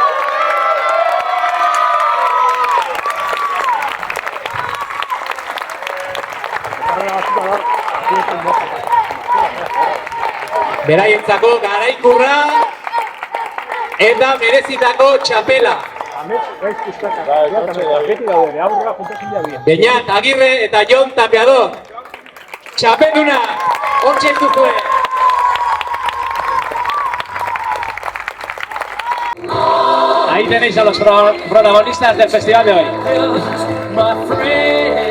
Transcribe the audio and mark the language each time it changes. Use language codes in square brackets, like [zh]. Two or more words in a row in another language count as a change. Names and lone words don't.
[eu] Beraientzako garaikurra eta merezitako txapela. Beñat Agirre eta Jon Tapiador. Txapelduna, hortxe duzue. [es] Ahí tenéis a los protagonistas del festival de hoy.